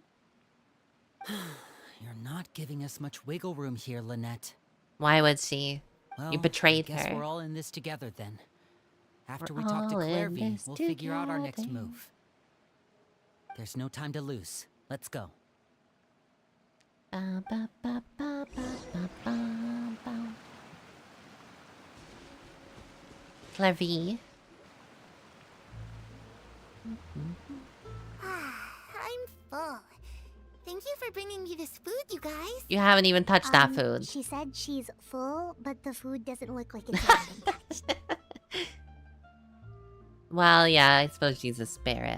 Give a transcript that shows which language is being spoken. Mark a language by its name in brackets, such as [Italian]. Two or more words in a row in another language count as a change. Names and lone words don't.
[English] You're not giving us much wiggle room here, Lynette. Why would she? Well, You betrayed I guess her. we're all in this together then. After We're we talk to all in Clairvy, this we'll figure out our next together. move. There's no time to lose. Let's go. Ba, ba, ba, ba, ba, ba, ba, ba. Clairvy. I'm full. Thank you for bringing me this food, you guys. You haven't even touched that food. She said she's full, but the food doesn't look like it's been touched. Well, yeah, I suppose she's a spirit.